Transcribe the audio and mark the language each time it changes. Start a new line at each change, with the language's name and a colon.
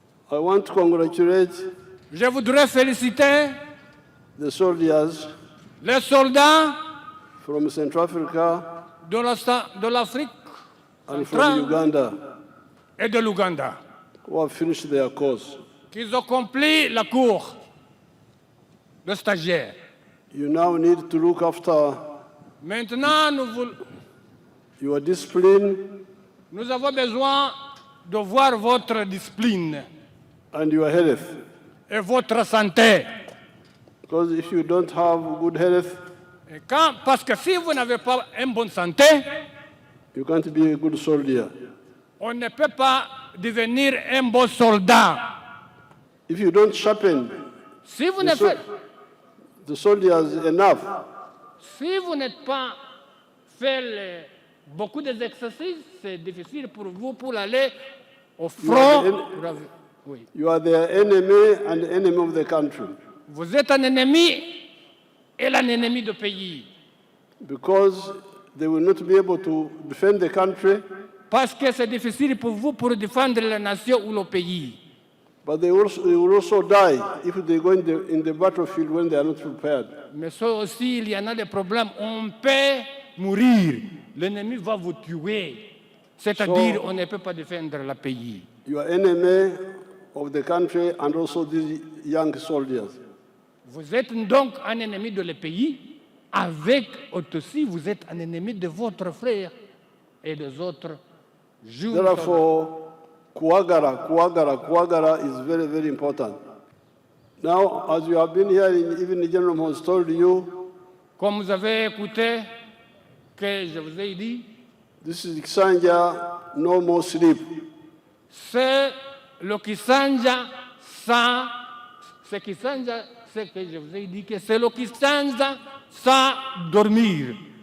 English: I want to congratulate
French: Je voudrais féliciter
English: the soldiers
French: les soldats
English: from Central Africa
French: de l'Afrique
English: and from Uganda
French: et de l'Ouganda
English: who have finished their course.
French: qui ont accompli la cour de stagiaire.
English: You now need to look after
French: Maintenant,
English: your discipline
French: nous avons besoin de voir votre discipline
English: and your health.
French: et votre santé.
English: Because if you don't have good health,
French: Parce que si vous n'avez pas une bonne santé,
English: you can't be a good soldier.
French: on ne peut pas devenir un bon soldat.
English: If you don't sharpen
French: Si vous ne faites
English: the soldiers enough,
French: Si vous n'êtes pas fait beaucoup d'exercices, c'est difficile pour vous pour aller au front. Oui.
English: you are their enemy and the enemy of the country.
French: Vous êtes un ennemi et un ennemi du pays.
English: Because they will not be able to defend the country
French: Parce que c'est difficile pour vous pour défendre la nation ou le pays.
English: But they will also die if they go in the battlefield when they are not prepared.
French: Mais ça aussi, il y en a des problèmes. On peut mourir. L'ennemi va vous tuer. C'est-à-dire, on ne peut pas défendre le pays.
English: You are enemy of the country and also these young soldiers.
French: Vous êtes donc un ennemi de le pays. Avec aussi, vous êtes un ennemi de votre frère et des autres jeunes soldats.
English: Therefore, Kuagara is very, very important. Now, as you have been hearing, even the general has told you,
French: Comme vous avez écouté, que je vous ai dit,
English: this is Kisanja, no more sleep.
French: c'est le Kisanja sans, c'est Kisanja, c'est que je vous ai dit que c'est le Kisanja sans dormir.